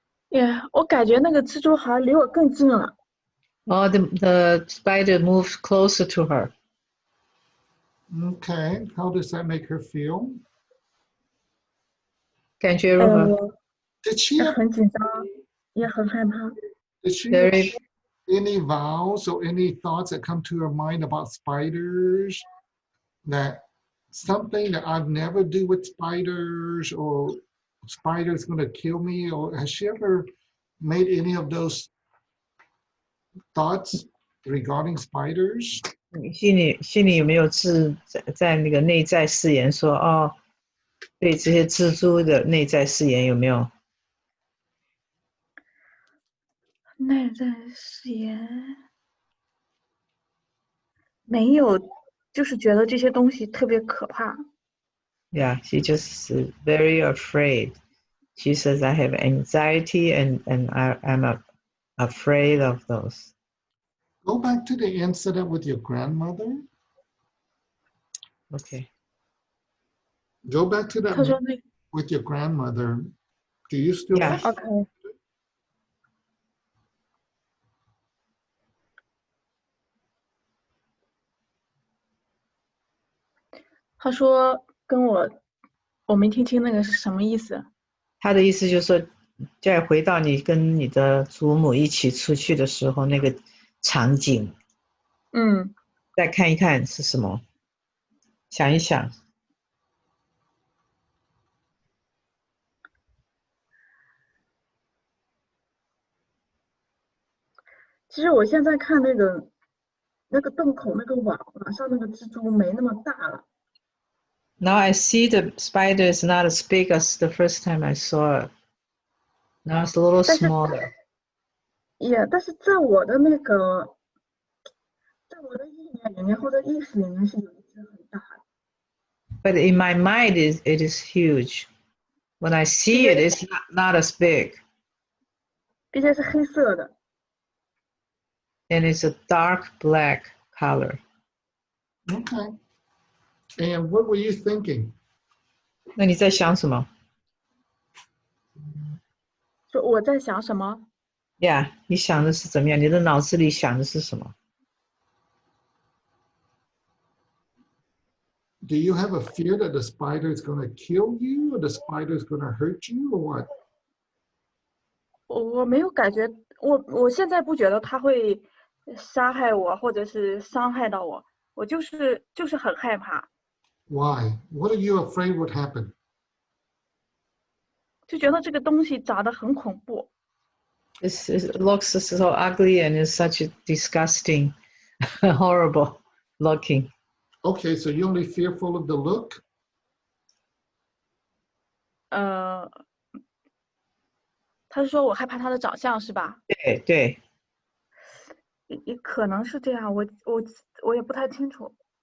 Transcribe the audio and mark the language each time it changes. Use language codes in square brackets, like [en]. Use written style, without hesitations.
[zh] Yeah，我感觉那个蜘蛛好像离我更近了。 [en] Oh, the spider moved closer to her. Okay, how does that make her feel? [zh] 感觉如何？我 [en] Did she have, [zh] 很紧张，也很害怕。 [en] did she have Very any vows or any thoughts that come to her mind about spiders? That something that I'd never do with spiders, or spiders gonna kill me, or has she ever made any of those thoughts regarding spiders? [zh] 你心里有没有在那个内在誓言说哦，对这些蜘蛛的内在誓言有没有？内在誓言没有，就是觉得这些东西特别可怕。 [en] Yeah, she just very afraid. She says, I have anxiety and I'm afraid of those. Go back to the incident with your grandmother. Okay. Go back to that [zh] 他说那 [en] with your grandmother. Do you still Yeah. feel- [zh] OK，他说跟我没听清那个是什么意思。他的意思就是说，再回到你跟你的祖母一起出去的时候那个场景，嗯，再看一看是什么，想一想。其实我现在看那个洞口那个网上那个蜘蛛没那么大了。 [en] Now I see the spider is not as big as the first time I saw it. Now it's a little [zh] 但是 [en] smaller. [zh] 但是在我的那个，在我的意念里面或者意识里面是有一只很大的， [en] But in my mind, it is huge. When I see it, it's not as big. [zh] 并且是黑色的。 [en] And it's a dark black color. Okay. And what were you thinking? [zh] 那你在想什么？说我在想什么？ Yeah, 你想的是怎么样？你的脑子里想的是什么？ [en] Do you have a fear that the spider is going to kill you, or the spider is going to hurt you, or what? [zh] 我没有感觉，我现在不觉得它会杀害我或者是伤害到我，我就是很害怕， [en] Why? What are you afraid would happen? [zh] 就觉得这个东西长得很恐怖。 [en] It looks so ugly and it's such a disgusting, horrible looking. Okay, so you're only fearful of the look? [zh] 他是说我害怕它的长相是吧？对对。也可能是这样，我也不太清楚。